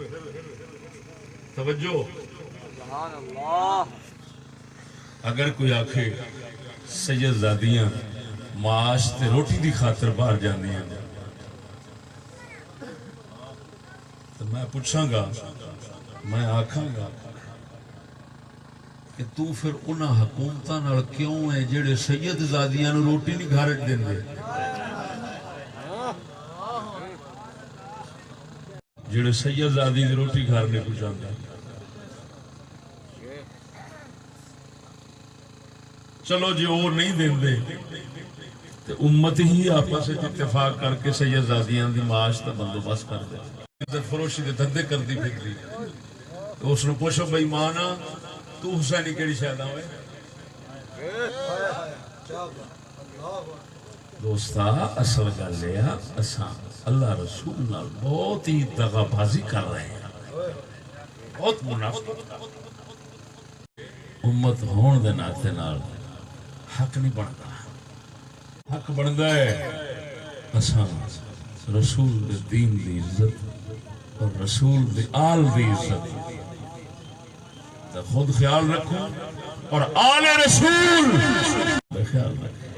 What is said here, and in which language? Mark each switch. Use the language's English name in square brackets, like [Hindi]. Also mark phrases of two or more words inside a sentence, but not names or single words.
[Punjabi] توجہ اگر کوئی آکھے سید زادیاں معاش تے روٹی دی خاطر باہر جانے ہیں تو میں پوچھاں گا میں آکھاں گا کہ تو پھر انہاں حکومتاں نال کیوں ہے جڑے سید زادیاں نو روٹی نہیں گھر وچ دیندے جڑے سید زادی دی روٹی گھر نہیں پہنچاندے چلو جی وہ نہیں دیندے تو امت ہی آپس وچ اتفاق کر کے سید زادیاں دی معاش دا بندوبست کر دے فروشی دے دھندے کردی پھردی اس نو پوچھو بھائی مانا تو حسینی کیڑی شے دا ہوئے دوستا اصل گل ہے اساں اللہ رسول نال بہت ہی دغا بازی کر رہے ہیں بہت منافق امت ہون دے ناتے نال حق نہیں بنتا حق بنتا ہے اساں رسول دے دین دی عزت اور رسول دے آل دی عزت تو خود خیال رکھو اور آل رسول خیال رکھو